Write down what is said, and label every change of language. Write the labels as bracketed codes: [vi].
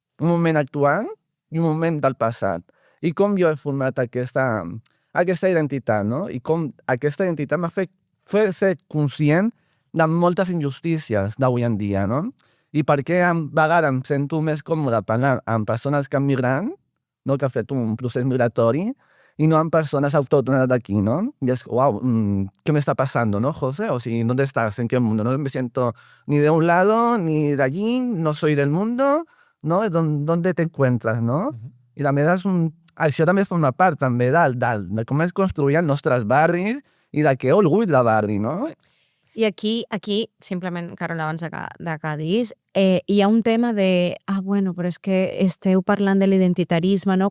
[ca] Un moment actual i un moment del passat. I com jo he format aquesta identitat, no? I com aquesta identitat m'ha fet ser conscient de moltes injustícies d'avui en dia, no? I per què a vegades em sento més còmode parlant amb persones que han migrat, no? Que han fet un procés migratori, [es] y no amb personas autóctonas de aquí, ¿no? Y es, wow, ¿qué me está pasando, no, José? O sea, ¿dónde estás? ¿En qué mundo? No me siento ni de un lado, ni de allí, no soy del mundo, no? ¿Dónde te encuentras, no? [ca] I també això també forma part també de com es construïen nostres barris i de què orgull de barri, no? I aquí simplement, Carol, abans de que diguis, hi ha un tema de, bueno, però és que esteu parlant de l'identitarisme, no?